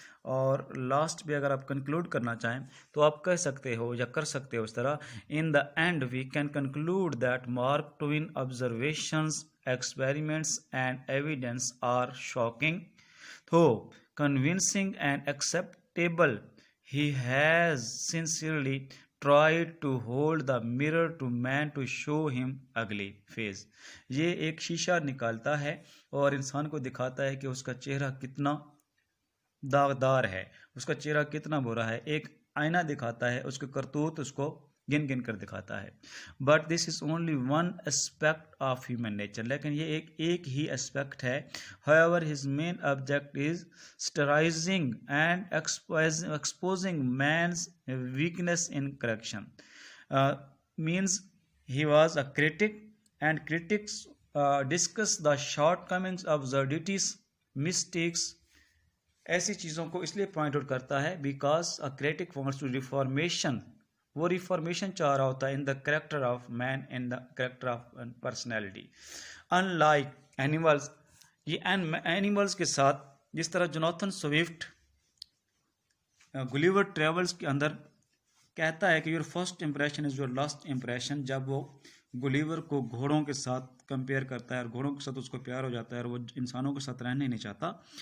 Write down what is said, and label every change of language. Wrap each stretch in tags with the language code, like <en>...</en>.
<ur>اور لاسٹ بھی اگر آپ کنکلوڈ کرنا چاہیں تو آپ کہہ سکتے ہو یا کر سکتے ہو اس طرح:</ur> <en>In the end we can conclude that Mark Twain observations, experiments and evidence are shocking though convincing and acceptable. He has sincerely tried to hold the mirror to man to show him ugly face.</en> <ur>یہ ایک شیشہ نکالتا ہے اور انسان کو دکھاتا ہے کہ اس کا چہرہ کتنا داغدار ہے، اس کا چہرہ کتنا برا ہے. ایک آئینہ دکھاتا ہے، اس کے کرتوت اس کو گن گن کر دکھاتا ہے.</ur> <en>but this is only one aspect of human nature,</en> <ur>لیکن یہ ایک ہی اسپیکٹ ہے.</ur> <en>however his main object is satirizing and exposing man's weakness in correction. Means he was a critic and critics discuss the shortcomings, absurdities, mistakes.</en> <ur>ایسی چیزوں کو اس لیے point out کرتا ہے</ur> <en>Because a critic wants to reformation.</en> <ur>وہ reformation چاہ رہا ہوتا ہے</ur> <en>In the character of man, in the character of personality.</en> <ur>In like animals, یہ اینیملز کے ساتھ جس طرح جوناتھن سوئفٹ گلیور ٹریولز کے اندر کہتا ہے کہ</ur> <en>your first impression is your last impression,</en> <ur>جب وہ گلیور کو گھوڑوں کے ساتھ کمپیئر کرتا ہے اور گھوڑوں کے ساتھ اس کو پیار ہو جاتا ہے اور وہ انسانوں کے ساتھ رہنے نہیں چاہتا.</ur>